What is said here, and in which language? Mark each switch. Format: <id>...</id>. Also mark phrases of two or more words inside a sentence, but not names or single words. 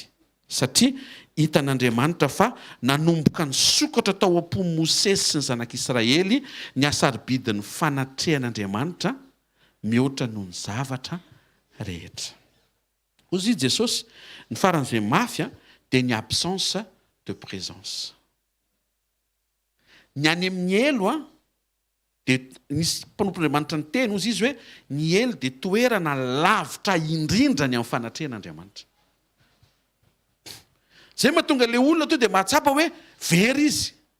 <mg>Satria hitan'Andriamanitra fa nanomboka ny sokatra tao am-po Mosesy sy ny zanak'Israely ny asaribidin'ny fanatrehan'Andriamanitra mihoatra noho ny zavatra rehetra. Hozy Jesosy ny faran'izay mafy dia ny</mg> <fr>absence de présence.</fr> <mg>Ny any amin'ny elo dia nisy mpanompon'Andriamanitra ny teny hozy izy hoe ny elo dia toerana lavitra indrindra ny amin'ny fanatrehan'Andriamanitra. Zay mahatonga le olona to dia mahatsapa hoe very izy.</mg>